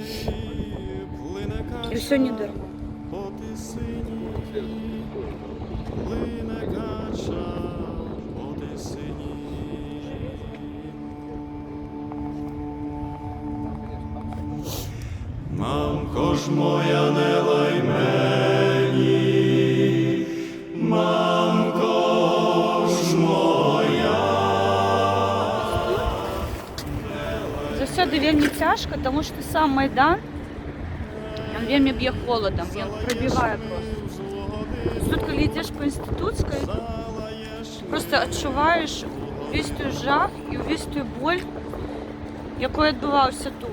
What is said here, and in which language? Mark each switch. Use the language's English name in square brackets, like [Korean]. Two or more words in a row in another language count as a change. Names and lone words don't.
[Russian] и все недорого. [Ukrainian] Мамко ж моя, не лай мені, мамко ж моя. [Belarusian] Заўсёды вельмі цяжка, тому што сам Майдан, ён вельмі б'е холадам, ён прабівае просто. Тут, калі ідзеш па інстытуцкай, просто адчуваеш увесь той жах і увесь той боль, якой адбываўся тут.